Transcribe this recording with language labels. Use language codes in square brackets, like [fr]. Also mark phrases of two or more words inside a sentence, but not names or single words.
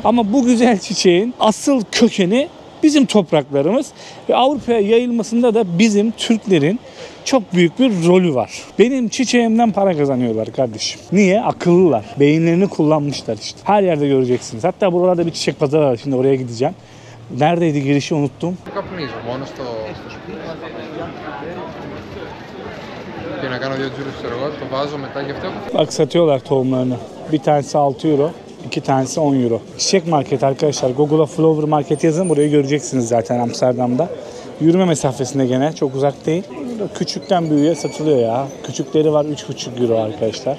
[tr] Ama bu güzel çiçeğin asıl kökeni bizim topraklarımız ve Avrupa'ya yayılmasında da bizim Türklerin çok büyük bir rolü var. Benim çiçeğimden para kazanıyorlar kardeşim. Niye? Akıllılar. Beyinlerini kullanmışlar işte. Her yerde göreceksiniz. Hatta buralarda bir çiçek pazarı var. Şimdi oraya gideceğim. Neredeydi girişi unuttum. [el] Καπνίζω μόνο στο σπίτι και να κάνω 2 τζούρους στο εργό, το βάζω μετά και αυτό. [tr] Bak satıyorlar tohumlarını. Bir tanesi 6 euro, iki tanesi 10 euro. Çiçek market arkadaşlar. Google'a [en] Flower Market [tr] yazın. Burayı göreceksiniz zaten Amsterdam'da. Yürüme mesafesinde gene. Çok uzak değil. Küçükten büyüğe satılıyor ya. Küçükleri var 3,5 euro arkadaşlar.